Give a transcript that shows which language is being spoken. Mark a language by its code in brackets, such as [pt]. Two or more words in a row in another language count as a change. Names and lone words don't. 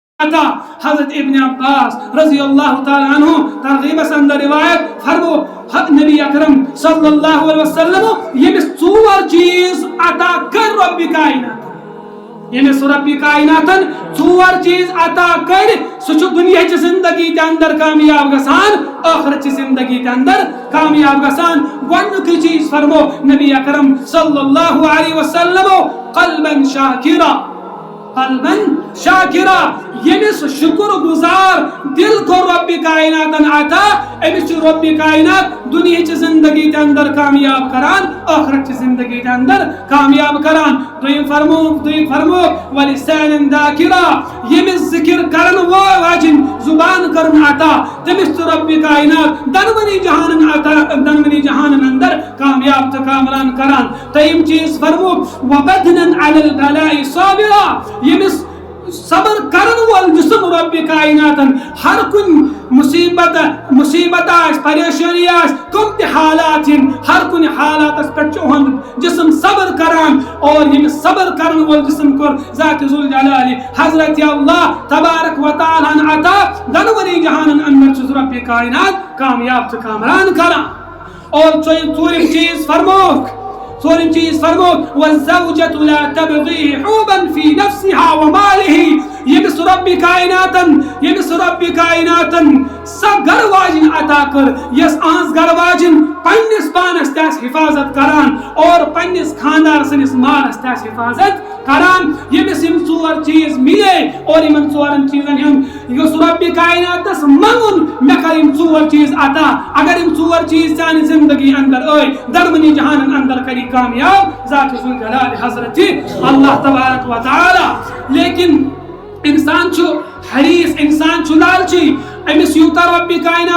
[ks] عطا. حضرت ابن عباس [ar] رضی اللہ تعالیٰ عنہ [ks] ترغیب اندر روایت فرمو نبی اکرم [ar] صلی اللہ علیہ وسلم [ks] یمس ژور چیز عطا کر رب کائنات یمس رب کائناتن ژور چیز عطا کر سہ دنیا چہ زندگی تے اندر کامیاب گژھان آخرت چہ زندگی تے اندر کامیاب گژھان. گۄڈنیُکُے چیز فرمو نبی اکرم [ar] صلی اللہ علیہ وسلم قلبا شاکرا قلبا شاکرا [ks] یمس شکر گزار دل کو رب کائناتن عطا امس رب کائنات دنیا چہ زندگی تے اندر کامیاب کران آخرت چہ زندگی تے اندر کامیاب کران. دویم فرمو [ar] ولسان ذاکرا [ks] یمس ذکر کرن واجن زبان کرن عطا تمس رب کائنات دنونی جہانن اندر کامیاب تو کامران کران. تیم چیز فرمو [ar] وبدنا علی البلاء صابرا [ks] یمس صبر کرن وول جسم رب کائناتن ہر کن مصیبت پریشانی کم تہ حالات ہر کن حالات پہ جسم صبر کران اور یمس صبر کرن وول جسم کور ذات ذوالجلال حضرت [ar] اللہ تبارک و تعالی [ks] عطا دنونی جہانن اندر رب کائنات کامیاب تو کامران کران. اور ژوٗرِم چیز فرمو [ar] والزوجة لا تبغي حوبا في نفسها وماله [ks] یمس رب کائناتن سا گر واجن عطا کر یس آنس گر واجن پنس پانس تاس حفاظت کران اور پنس خاندار سنس مالس تاس حفاظت کران. یمس یم ژور چیز ملے اور یمن ژورن چیزن یس رب کائناتس منگن مے کر یم ژور چیز عطا اگر یم ژور چیز سانہ زندگی اندر درمنی جہانن اندر کری کامیاب ذات ذوالجلال حضرت [ar] اللہ تبارک و تعالی. [ks] لیکن انسان چھو حریص انسان چھو لالچی امس یوتا رب کائنات